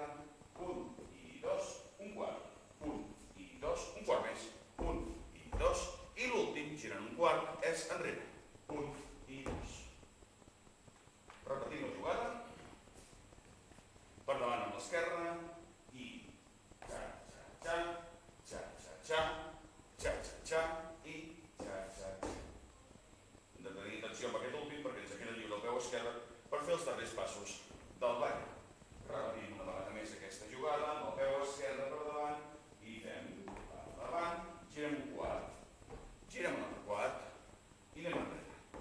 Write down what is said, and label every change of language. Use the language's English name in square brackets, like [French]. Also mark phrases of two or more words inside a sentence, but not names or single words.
[Catalan] 1 i 2, un quart. 1 i 2, un quart més. 1 i 2. I l'últim, girant un quart, és enrere. 1 i 2. Repetim la jugada. Per davant amb l'esquerra. I xa-xa-xa, xa-xa-xa, xa-xa-xa i xa-xa-xa. Hem de tenir atenció amb aquest últim perquè ens queda lliure el peu esquerre per fer els darrers passos del ball. Repetim una vegada més aquesta jugada amb el peu esquerre per davant i fem per davant, girem un quart, girem un altre quart i anem enrere.